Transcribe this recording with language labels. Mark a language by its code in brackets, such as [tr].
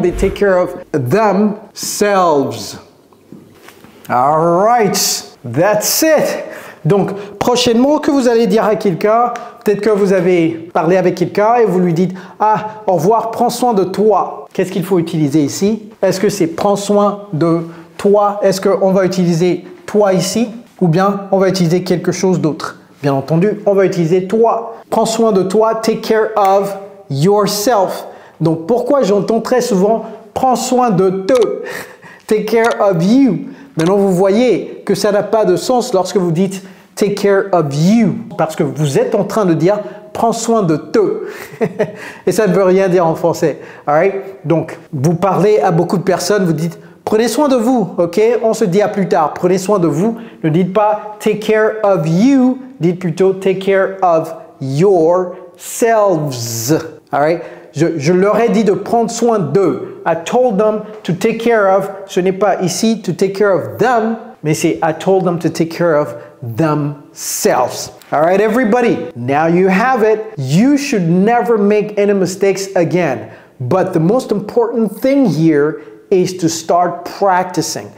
[en] They take care of themselves. All right. That's it. [fr] Donc, prochainement que vous allez dire à quelqu'un, peut-être que vous avez parlé avec quelqu'un et vous lui dites « Ah, au revoir, prends soin de toi ». Qu'est-ce qu'il faut utiliser ici? Est-ce que c'est « prends soin de toi » Est-ce qu'on va utiliser « toi » ici? Ou bien on va utiliser quelque chose d'autre? Bien entendu, on va utiliser « toi ». Prends soin de toi, [en] take care of yourself. [fr] Donc, pourquoi j'entends très souvent « prends soin de te ». [en] Take care of you. [fr] Maintenant, vous voyez que ça n'a pas de sens lorsque vous dites « [en] take care of you [fr] » parce que vous êtes en train de dire « prends soin de te ». Et ça ne veut rien dire en français. All right? Donc, vous parlez à beaucoup de personnes, vous dites « prenez soin de vous ». OK? On se dit à plus tard. Prenez soin de vous. Ne dites pas [en] « take care of you ». [fr] Dites plutôt [en] « take care of yourselves ». All right? [fr] Je leur ai dit de prendre soin d'eux. [en] I told them to take care of. [fr] Ce n'est pas ici [en] to take care of them, [fr] mais c'est [en] I told them to take care of themselves. All right, everybody. Now you have it. You should never make any mistakes again. But the most important thing here is to start practicing.